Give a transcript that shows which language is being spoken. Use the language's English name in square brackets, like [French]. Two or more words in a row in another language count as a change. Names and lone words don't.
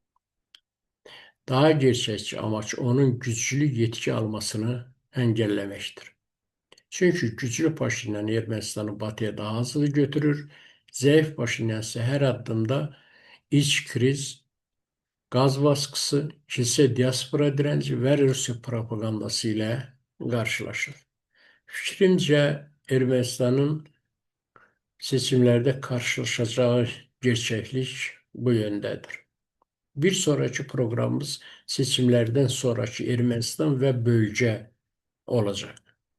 [Turkish] Daha gerçekçi amaç onun güçlü yetki almasını engellemektir. Çünkü güçlü Paşinyan Ermenistan'ı batıya daha hızlı götürür. Zayıf Paşinyan ise her adımda iç kriz Qaz baskısı, [Azerbaijani] kilsə diaspora dirənci və Rusiya propagandası ilə qarşılaşır. Fikrimcə, Ermənistanın seçimlərdə karşılaşacağı gerçəklik bu yöndədir. Bir sonraki proqramımız seçimlərdən sonraki Ermənistan və bölgə olacaq.